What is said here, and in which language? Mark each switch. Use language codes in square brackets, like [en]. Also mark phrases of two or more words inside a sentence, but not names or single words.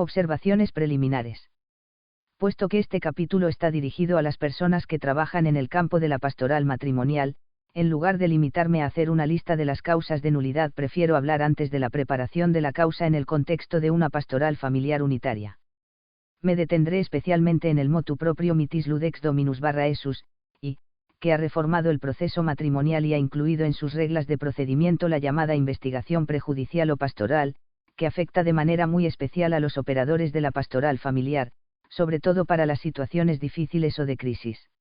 [es] Observaciones preliminares. Puesto que este capítulo está dirigido a las personas que trabajan en el campo de la pastoral matrimonial, en lugar de limitarme a hacer una lista de las causas de nulidad, prefiero hablar antes de la preparación de la causa en el contexto de una pastoral familiar unitaria. Me detendré especialmente en el motu proprio mitis ludex dominus /esus, y, que ha reformado el proceso matrimonial y ha incluido en sus reglas de procedimiento la llamada investigación prejudicial o pastoral, que afecta de manera muy especial a los operadores de la pastoral familiar, sobre todo para las situaciones difíciles o de crisis.